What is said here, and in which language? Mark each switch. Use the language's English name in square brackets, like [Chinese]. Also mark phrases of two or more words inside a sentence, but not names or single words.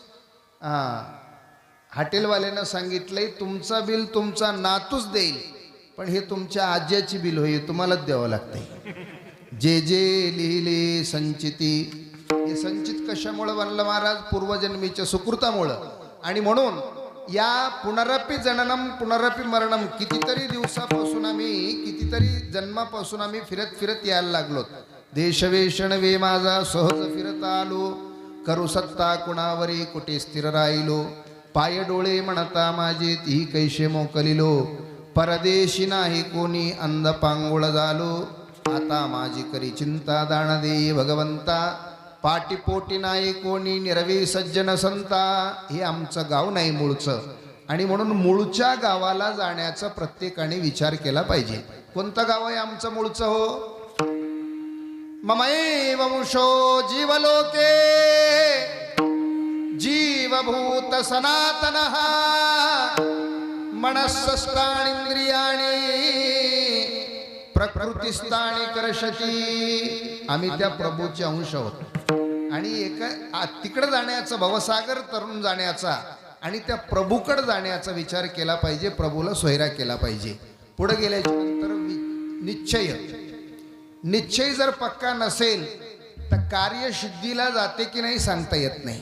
[Marathi] हॉटेलवाल्यानं सांगितलंय तुमचा बिल तुमचा नातूच देईल, पण हे तुमच्या आज्याची बिल होईल, तुम्हालाच द्यावं लागतंय. जे लिहिले संचिती. हे संचित कशामुळं बनलं महाराज? पूर्वजन्मीच्या सुकृतामुळं. आणि म्हणून या [Sanskrit] पुनरपी जननम पुनरपी मरणम, [Marathi] कितीतरी दिवसापासून कितीतरी जन्मापासून आम्ही फिरत यायला लागलो. देशवेषण वे माझा सहज फिरत आलो, करू सत्ता कुणावरी कुठे स्थिर राहिलो. पाय डोळे म्हणता माझे ती कैसे मोकलिलो, परदेशी नाही कोणी अंध पांगुळ झालो. आता माझी करी चिंता दान दे भगवंता, पाटीपोटी नाही कोणी निरवी सज्जन संता. हे आमचं गाव नाही मूळचं, आणि म्हणून मूळच्या गावाला जाण्याचा प्रत्येकाने विचार केला पाहिजे. कोणतं गाव आहे आमचं मूळचं? हो, [Sanskrit] ममैव वंशो जीवलोके जीवभूत सनातनः, मनस्सष्टाणींद्रियाणि प्रकृतिस्थानी कर्षती. [Marathi] आम्ही त्या प्रभूचे अंश आहोत. आणि तिकडे जाण्याचा, भवसागर तरुण जाण्याचा आणि त्या प्रभूकडे जाण्याचा विचार केला पाहिजे. प्रभूला सोयरा केला पाहिजे. पुढे गेल्याच्या नंतर निश्चय जर पक्का नसेल तर कार्यसिद्धीला जाते की नाही सांगता येत नाही.